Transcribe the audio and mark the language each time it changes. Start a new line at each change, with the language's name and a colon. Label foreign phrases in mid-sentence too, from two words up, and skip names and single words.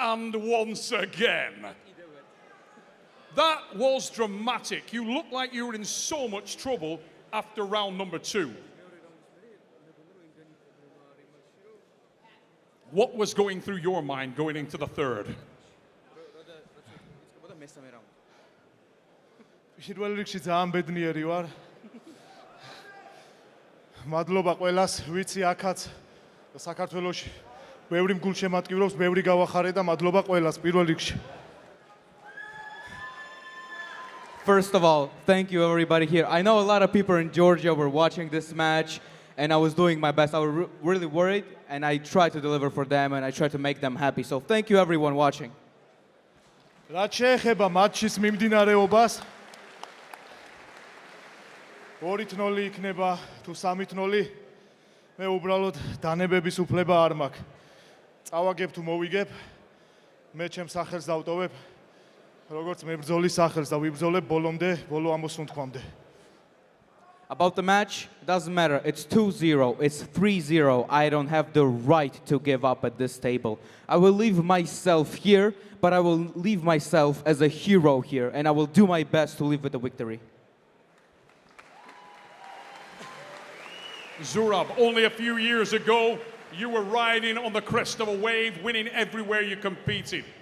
English: And once again, That was dramatic. You looked like you were in so much trouble after round number 2. What was going through your mind going into the third?
Georgian: პირველ რიგში ძალიან ბედნიერი ვარ. მადლობა ყველას, ვიცი აქაც საქართველოში ბევრი მგულშემატკივრობს, ბევრი გავახარე და მადლობა ყველას პირველ რიგში.
English: First of all, thank you everybody here. I know a lot of people in Georgia were watching this match, and I was doing my best. I was really worried, and I tried to deliver for them, and I tried to make them happy. So thank you everyone watching.
Georgian: რაც შეეხება მატჩის მიმდინარეობას, 2-0 იქნება თუ 3-0, მე უბრალოდ დანებების უფლება არ მაქვს. წავაგებ თუ მოვიგებ, მე ჩემს სახელს დავტოვებ, როგორც მებრძოლის სახელს და ვიბრძოლებ ბოლომდე, ბოლო ამოსუნთქვამდე.
English: About the match, it doesn't matter. It's 2-0, it's 3-0. I don't have the right to give up at this table. I will leave myself here, but I will leave myself as a hero here, and I will do my best to leave with the victory. Zurab, only a few years ago, you were riding on the crest of a wave, winning everywhere you competed.